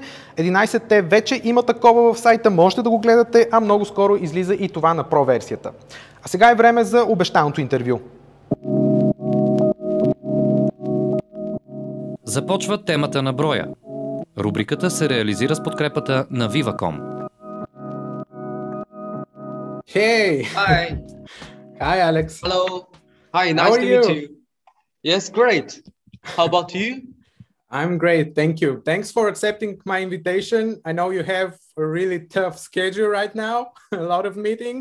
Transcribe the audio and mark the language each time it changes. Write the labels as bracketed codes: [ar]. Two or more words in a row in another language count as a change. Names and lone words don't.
[bg] 11T вече има такова в сайта, можете да го гледате, а много скоро излиза и това на Pro версията. А сега е време за обещаното интервю. Започва темата на броя. Рубриката се реализира с подкрепата на Viva.com. [en] Hey! Hi! Hi, Alex. Hello. Hi, nice to meet you. Yes, great. How about you? I'm great, thank you. Thanks for accepting my invitation. I know you have a really tough schedule right now, a lot of meetings.